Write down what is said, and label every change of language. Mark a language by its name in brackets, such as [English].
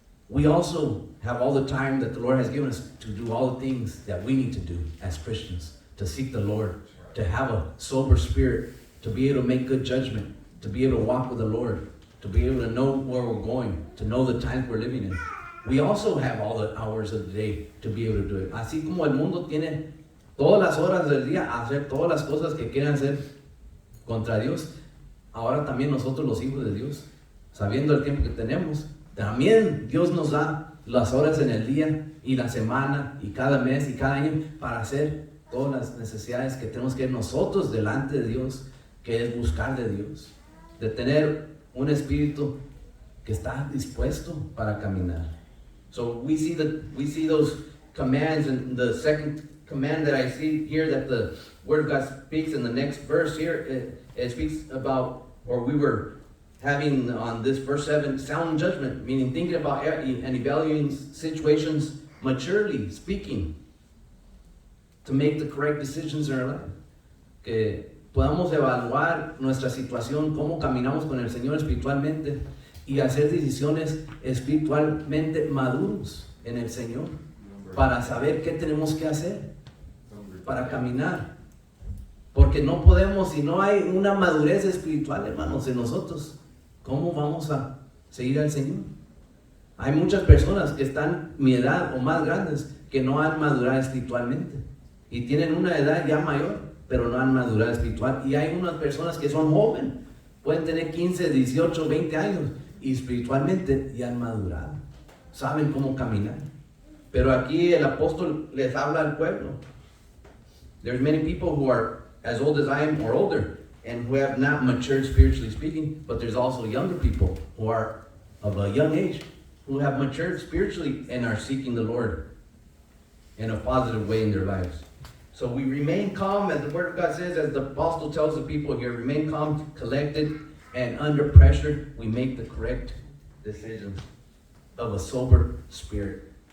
[English] We also have all the time that the Lord has given us to do all the things that we need to do as Christians, to seek the Lord, to have a sober spirit, to be able to make good judgment, to be able to walk with the Lord. to be able to know where we're going, to know the times we're living in. We also have all the hours of the day to be able to do it. [Spanish] Así como el mundo tiene todas las horas del día a hacer todas las cosas que quieran hacer contra Dios, ahora también nosotros los hijos de Dios, sabiendo el tiempo que tenemos, también Dios nos da las horas en el día y la semana y cada mes y cada año para hacer todas las necesidades que tenemos que nosotros delante de Dios, que es buscar de Dios, de tener un espíritu que está dispuesto para caminar. [English] So we see those commands, and the second command that I see here that the Word of God speaks in the next verse here, it speaks about, or we were having on this verse 7, sound judgment, meaning thinking about and evaluating situations maturely, speaking, to make the correct decisions in our life. [Spanish] Que podamos evaluar nuestra situación, cómo caminamos con el Señor espiritualmente y hacer decisiones espiritualmente maduros en el Señor para saber qué tenemos que hacer para caminar. Porque no podemos, si no hay una madurez espiritual, hermanos, en nosotros, ¿cómo vamos a seguir al Señor? Hay muchas personas que están mi edad o más grandes que no han madurado espiritualmente y tienen una edad ya mayor, pero no han madurado espiritual. Y hay unas personas que son jóvenes, pueden tener 15, 18, 20 años y espiritualmente ya han madurado, saben cómo caminar. Pero aquí el apóstol les habla al pueblo. [English] There's many people who are as old as I am or older and who have not matured spiritually speaking, but there's also younger people who are of a young age who have matured spiritually and are seeking the Lord in a positive way in their lives. So we remain calm, as the Word of God says, as the apostle tells the people here, remain calm, collected, and under pressure, we make the correct decisions of a sober spirit.